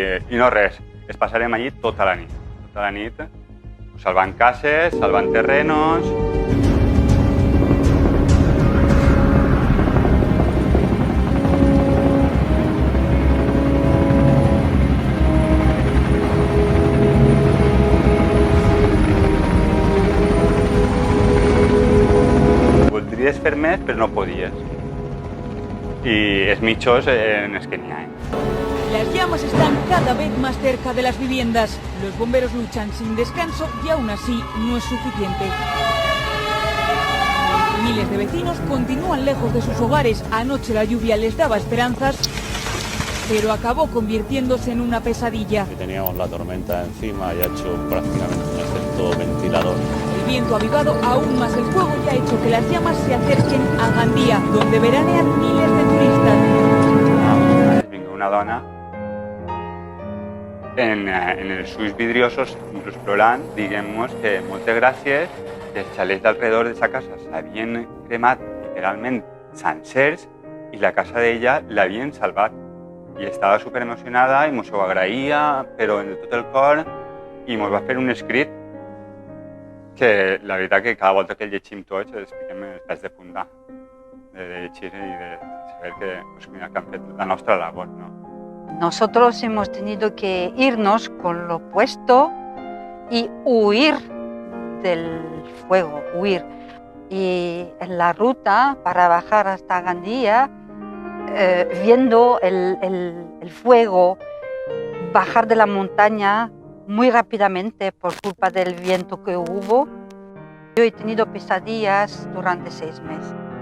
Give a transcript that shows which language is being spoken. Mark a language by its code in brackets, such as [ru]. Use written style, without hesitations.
[ca] I no res, es passarem allí tota la nit, salvant cases, salvant terrenos. Voldries fer més, però no podies. I els mitjos en els que n'hi ha. [es] Las llamas están cada vez más cerca de las viviendas. Los bomberos luchan sin descanso y aún así no es suficiente. Miles de vecinos continúan lejos de sus hogares. Anoche la lluvia les daba esperanzas, pero acabó convirtiéndose en una pesadilla. Teníamos la tormenta encima y ha hecho prácticamente un efecto ventilador. El viento ha avivado aún más el fuego y ha hecho que las llamas se acerquen a Gandía, donde veranean miles de turistas. [ca] Una dona en els ulls vidriosos, inclús plorant, diguem-nos que moltes gràcies, que els xalets d'alrededor de sa casa s'havien cremat literalment sencers i la casa d'ella l'havien salvat. I estava superemocionada i ens ho agraïa, però de tot el cor, i ens va fer un escrit que la veritat que cada volta que el llegim tots ens piquem els pèls de punta de llegir i de saber que han fet la nostra labor, ¿no? [es] Nosotros hemos tenido que irnos con lo puesto y huir del fuego, huir. Y en la ruta para bajar hasta Gandía, viendo el fuego bajar de la montaña muy rápidamente por culpa del viento que hubo, yo he tenido pesadillas durante 6 meses.